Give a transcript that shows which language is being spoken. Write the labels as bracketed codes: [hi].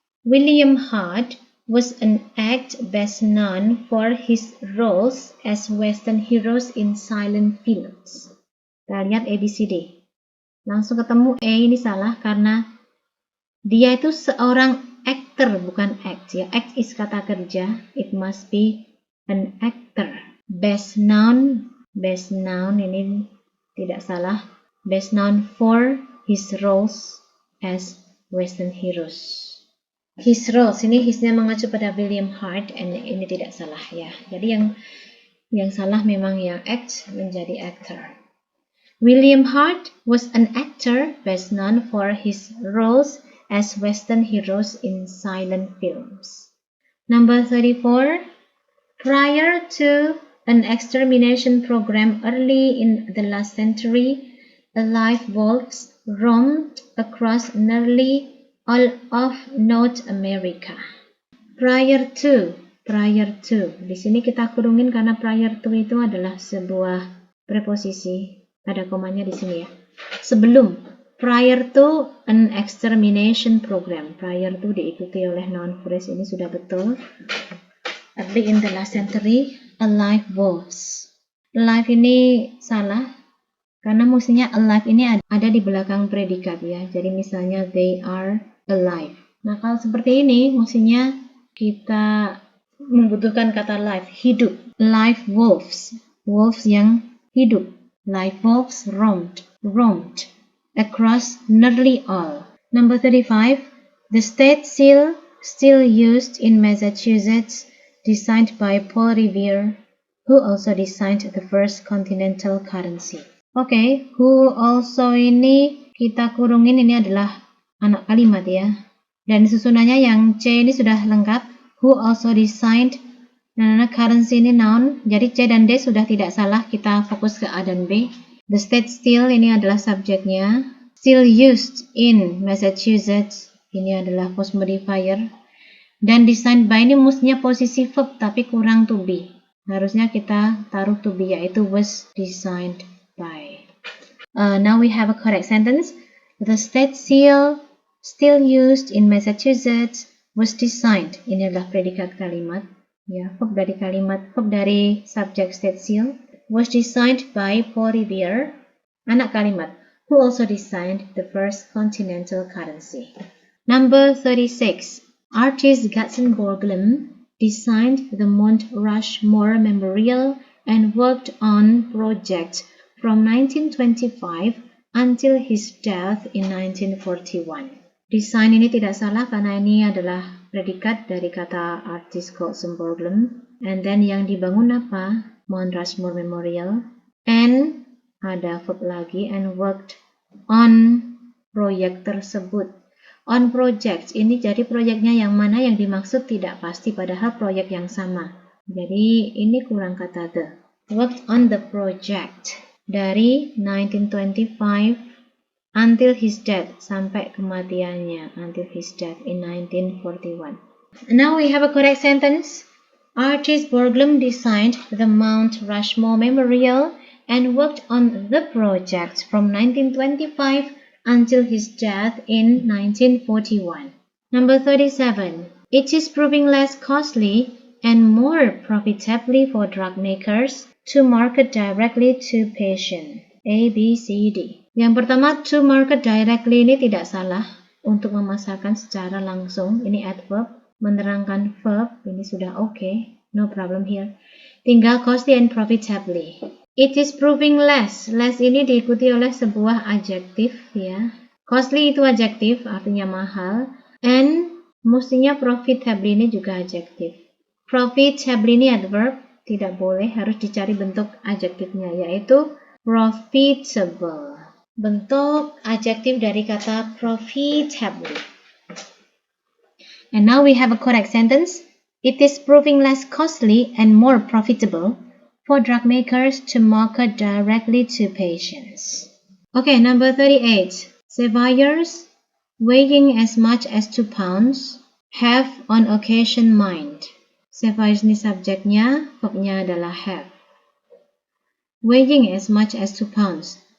[en] William Hart was an actor best known for his roles as Western heroes in silent films. [id] Kita lihat ABCD. Langsung ketemu ini salah karena dia itu seorang actor, bukan act ya. [en] Act is [id] kata kerja. [en] It must be an actor. Best known [id] ini tidak salah. [en] Best known for his roles as Western heroes. His roles, [id] ini hisnya mengacu pada William Hart, and ini tidak salah ya. Jadi yang salah memang yang act menjadi actor. [en] William Hart was an actor best known for his roles as Western heroes in silent films. Number 34. Prior to an extermination program early in the last century, live wolves roamed across nearly all of North America. Prior to. [id] Di sini kita kurungin karena prior to itu adalah sebuah preposisi. Ada komanya di sini ya. Sebelum. [en] Prior to an extermination program. Prior to [id] diikuti oleh [en] noun phrase, [id] ini sudah betul. [en] Early in the last century, alive wolves. [id] Alive ini salah. Karena mestinya alive ini ada di belakang predikat ya. Jadi misalnya they are alive. Nah kalau seperti ini mestinya kita membutuhkan kata live, hidup. [en] Live wolves. Wolves [id] yang hidup. [en] Live wolves roamed across nearly all. Number 35. The state seal still used in Massachusetts, designed by Paul Revere, who also designed the first continental currency. [id] Oke, who also ini kita kurungin, ini adalah anak kalimat ya. Dan susunannya yang C ini sudah lengkap. [en] Who also designed, [id] currency ini noun. Jadi C dan D sudah tidak salah, kita fokus ke A dan B. [en] The state still [id] ini adalah subjeknya. [en] Still used in Massachusetts. [id] Ini adalah post modifier. Dan designed by ini mestinya posisi verb tapi kurang to be. Harusnya kita taruh to be, yaitu [en] was designed by. Now we have a correct sentence. The state seal still used in Massachusetts was designed. [id] Ini adalah predikat kalimat. Ya, verb dari subject state seal. [en] Was designed by Paul Revere. [id] Anak kalimat. [en] Who also designed the first continental currency. Number 36. Artist Gutzon Borglum designed the Mount Rushmore Memorial and worked on projects from 1925 until his death in 1941. [id] Desain ini tidak salah karena ini adalah predikat dari kata artist Gutzon Borglum. And then yang dibangun apa? Mount Rushmore Memorial. And ada verb lagi, [en] and worked on [id] proyek tersebut. On project, ini jadi proyeknya yang mana yang dimaksud tidak pasti, padahal proyek yang sama. Jadi ini kurang kata the. [en] Worked on the project dari 1925 until his death, [id] sampai kematiannya, [en] until his death in 1941. Now we have a correct sentence. Artist Borglum designed the Mount Rushmore Memorial and worked on the project from 1925 until his death in 1941. Number 37. It is proving less costly and more profitably for drug makers to market directly to patient. [id] A, B, C, D. Yang pertama, to market directly ini tidak salah. Untuk memasarkan secara langsung, ini adverb. Menerangkan verb, ini sudah okay. [en] No problem here. [id] Tinggal costly and profitably. [en] It is proving less. [id] Less ini diikuti oleh sebuah adjektif ya. Costly itu adjektif, artinya mahal. And mestinya profitably ini juga adjektif. Profitably ini adverb, tidak boleh, harus dicari bentuk adjektifnya, yaitu profitable. Bentuk adjektif dari kata profitably. [en] And now we have a correct sentence. It is proving less costly and more profitable for drug makers to market directly to patients. Okay, number 38. Surveyors weighing as much as 2 pounds have on occasion mined. [id] Surveyors ini subjeknya, verbnya adalah have. [en] Weighing as much as 2 pounds.